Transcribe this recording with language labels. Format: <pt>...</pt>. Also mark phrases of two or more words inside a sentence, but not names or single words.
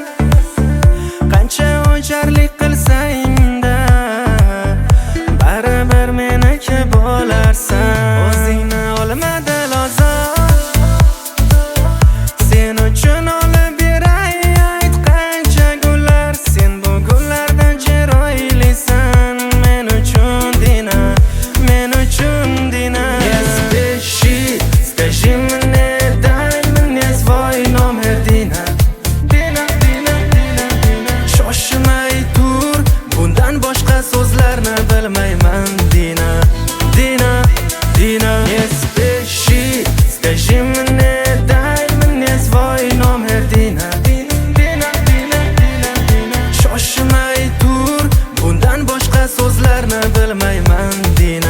<uz>Qancha o'jarlik qilsang-da, baribir meniki bo'larsan. O'zingni olmadi lozim, sen uchun olib beray aytqancha gullar. Sen bu gullardan chiroylisan men uchun, Dina, men uchun, Dina.</uz> <ru>Скажи мне, дай мне свой номер, Dina. Dina, Dina, Dina, Dina.</ru> <uz>Shoshmay tur, bundan boshqa so'zlarni bilmayman, Dina. Dina, Dina.</uz> <ru>Не спеши, скажи мне, дай мне свой номер, Dina. Dina, Dina, Dina, Dina.</ru> <uz>Shoshmay tur, bundan boshqa so'zlarni bilmayman, Dina.</uz>